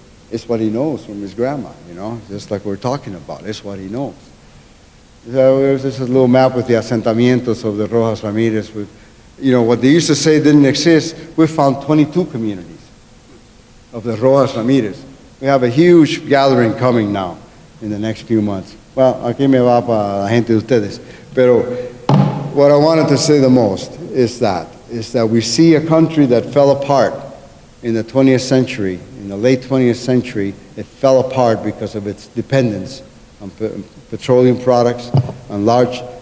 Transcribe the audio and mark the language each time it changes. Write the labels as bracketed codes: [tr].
[en] It's what he knows from his grandma, you know, just like we're talking about. It's what he knows. There's this little map with the asentamientos of the Rojas Ramirez. With, you know, what they used to say didn't exist. We found 22 communities of the Rojas Ramirez. We have a huge gathering coming now in the next few months. [es] Well, aquí me va para la gente de ustedes. [en] Pero what I wanted to say the most is that we see a country that fell apart in the 20th century. In the late 20th century, it fell apart because of its dependence on petroleum products, on large